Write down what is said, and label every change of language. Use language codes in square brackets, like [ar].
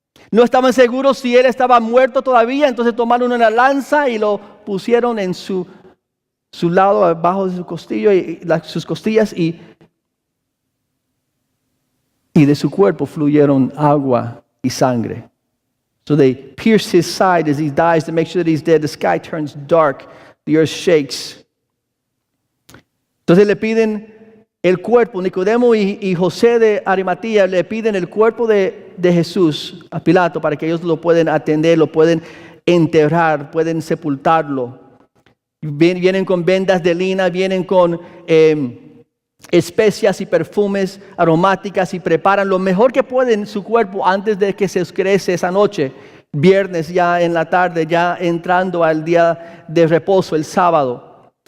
[es] No estaban seguros si él estaba muerto todavía, entonces tomaron una lanza y lo pusieron en su lado, abajo de su costilla, sus costillas y de su cuerpo fluyeron agua y sangre. [en] So they pierced his side as he dies to make sure that he's dead. The sky turns dark, the earth shakes. [es] Entonces le piden el cuerpo, Nicodemo y José de Arimatea le piden el cuerpo de Jesús a Pilato para que ellos lo puedan atender, lo pueden enterrar, pueden sepultarlo. Vienen con vendas de lina, vienen con especias y perfumes aromáticas y preparan lo mejor que pueden su cuerpo antes de que se oscurece esa noche, viernes ya en la tarde, ya entrando al día de reposo, el sábado.